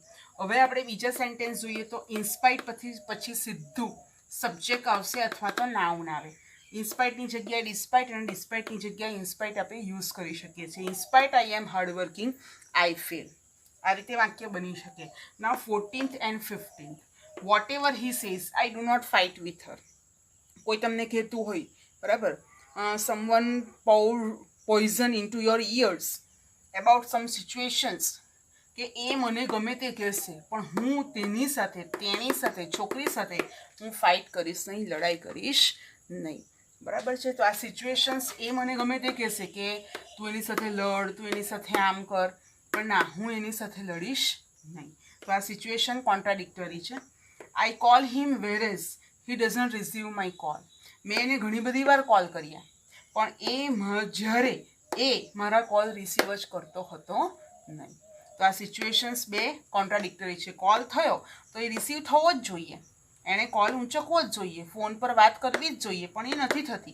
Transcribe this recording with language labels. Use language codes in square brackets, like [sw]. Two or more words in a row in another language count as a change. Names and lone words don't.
[gu] હવે આપણે બીજા સેન્ટેન્સ જોઈએ. તો ઇન્સ્પાઇટ પછી સીધું સબ્જેક્ટ આવશે અથવા તો નાઉન આવે. ઇન્સ્પાઇટની જગ્યાએ ડિસ્પાઇટ અને ડિસ્પાઇટની જગ્યાએ ઇન્સ્પાઇટ આપણે યુઝ કરી શકીએ છીએ. [en] In spite I am hardworking, I fail. [gu] આ રીતે વાક્ય બની શકે. નાઉ 14th and 15th. [en] Whatever he says, I do not fight with her. [gu] કોઈ તમને કહેતું હોય, બરાબર, [en] someone pour poison into your ears about some situations, [gu] કે એ મને ગમે તે કહેશે પણ હું તેની સાથે છોકરી સાથે હું ફાઇટ કરીશ નહીં, લડાઈ કરીશ નહીં. બરાબર છે. તો આ સિચ્યુએશન્સ એ મને ગમે તે કહેશે કે તું એની સાથે લડ, તું એની સાથે આમ કર, પણ ના, હું એની સાથે લડીશ નહીં. તો આ [en] situation contradictory [gu] છે. [en] I call him whereas he doesn't receive my call. [gu] મેં એને ઘણી બધી વાર કોલ કર્યા પણ જ્યારે એ મારા [en] call receive [gu] જ કરતો હતો નહીં. તો આ સિચ્યુએશન્સ બે કોન્ટ્રાડિક્ટરી છે. કોલ થયો તો એ રિસીવ થવો જ જોઈએ, એણે કોલ ઊંચકવો જ જોઈએ, ફોન પર વાત કરવી જ જોઈએ, પણ એ નથી થતી.